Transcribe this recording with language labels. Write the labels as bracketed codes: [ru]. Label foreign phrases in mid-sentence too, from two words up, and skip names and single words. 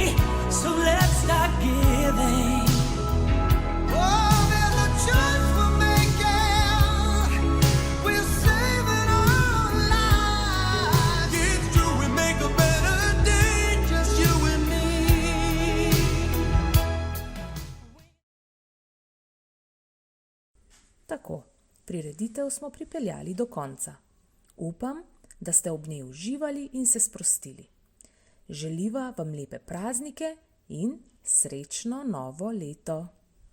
[en] So let's start giving. Oh, there's a choice we're making. We're saving our lives. It's true, we make a better day, just you and me. [sl] Tako, prireditev smo pripeljali do konca. Upam, da ste ob njej uživali in se sprostili. Želiva vam lepe praznike in srečno novo leto.